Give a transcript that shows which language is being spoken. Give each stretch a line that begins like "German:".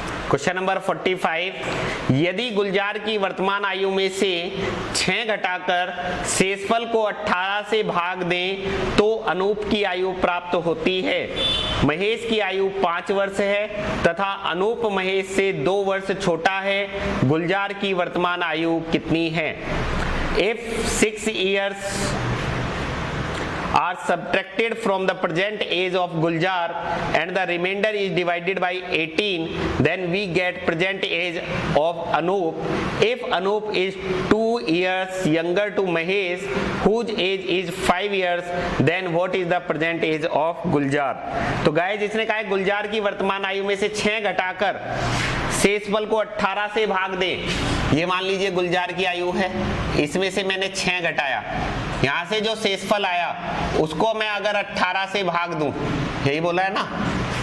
Hindi: Question number 45, यदि गुलजार की वर्तमान आयु में से 6 घटाकर शेषफल को 18 से भाग दें तो अनूप की आयु प्राप्त होती है। महेश की आयु 5 वर्ष है तथा अनूप महेश से 2 वर्ष छोटा है। गुलजार की वर्तमान आयु कितनी है?
English: If 6 years are subtracted from the present age of Guljar and the remainder is divided by 18, then we get present age of Anup. If Anup is 2 years younger to Mahesh, whose age is 5 years, then what is the present age of Guljar?
Hindi: तो guys इसने कहा है गुलजार की वर्तमान आयु में से 6 घटाकर शेषफल को 18 से भाग दें। ये मान लीजिए गुलजार की आयु है, इसमें से मैंने 6 घटाया, यहां से जो शेषफल आया उसको मैं अगर 18 से भाग दूं, यही बोला है ना।